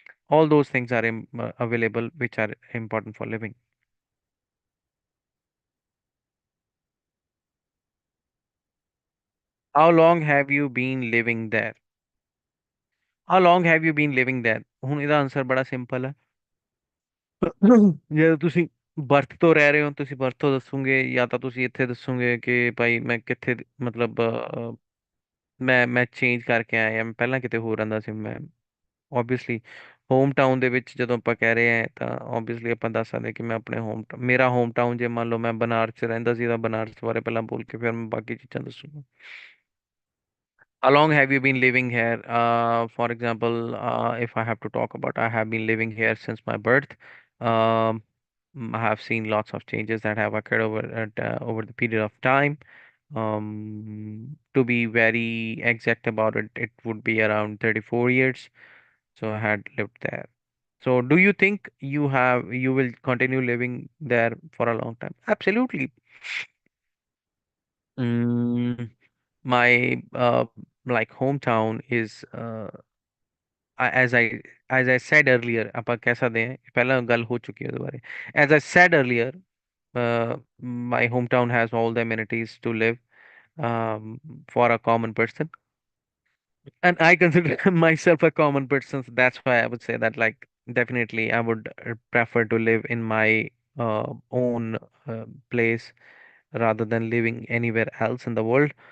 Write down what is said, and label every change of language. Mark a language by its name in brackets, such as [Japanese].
[English] All those things are available which are important for living. How long have you been living there? How long have you been living there? [Punjabi] ਹੁਣ ਇਹਦਾ answer ਬੜਾ simple ਹੈ। ਜੇ ਤੁਸੀਂ birth ਤੋਂ ਰਹਿ ਰਹੇ ਹੋ, ਤੁਸੀਂ ਬਰਥ ਤੋਂ ਦੱਸੋਗੇ, ਜਾਂ ਤਾਂ ਤੁਸੀਂ ਇੱਥੇ ਦੱਸੋਗੇ ਕਿ ਭਾਈ ਮੈਂ ਕਿੱਥੇ ਮਤਲਬ ਮੈਂ ਚੇਂਜ ਕਰਕੇ ਆਇਆ, ਜਾਂ ਮੈਂ ਪਹਿਲਾਂ ਕਿਤੇ ਹੋਰ ਰਹਿੰਦਾ ਸੀ। ਮੈਂ ਓਬਵੀਅਸਲੀ ਹੋਮ ਟਾਊਨ ਦੇ ਵਿੱਚ ਜਦੋਂ ਆਪਾਂ ਕਹਿ ਰਹੇ ਹਾਂ, ਤਾਂ ਓਬਵੀਅਸਲੀ ਆਪਾਂ ਦੱਸ ਸਕਦੇ ਕਿ ਮੈਂ ਆਪਣੇ ਮੇਰਾ ਹੋਮ ਟਾਊਨ, ਜੇ ਮੰਨ ਲਓ ਮੈਂ ਬਨਾਰਸ 'ਚ ਰਹਿੰਦਾ ਸੀ, ਤਾਂ ਬਨਾਰਸ ਬਾਰੇ ਪਹਿਲਾਂ ਬੋਲ ਕੇ ਫਿਰ ਮੈਂ ਬਾਕੀ ਚੀਜ਼ਾਂ ਦੱਸੂਗਾ। [English] How long have you been living here? For example, if I have to talk about, I have been living here since my birth. Um, I have seen lots of changes that have occurred over the period of time. To be very exact about it, it would be around 34 years. So I had lived there. So do you think you will continue living there for a long time? Absolutely. Mm, my like hometown is as I said earlier, [Punjabi] ਆਪਾਂ ਕਹਿ ਸਕਦੇ ਹਾਂ ਪਹਿਲਾਂ ਗੱਲ ਹੋ ਚੁੱਕੀ ਹੈ ਉਹਦੇ ਬਾਰੇ. [English] As I said earlier, uh, my hometown has all the amenities to live um, for a common person. And I consider myself a common person, so that's why I would say that, like, definitely I would prefer to live in my own place rather than living anywhere else in the world.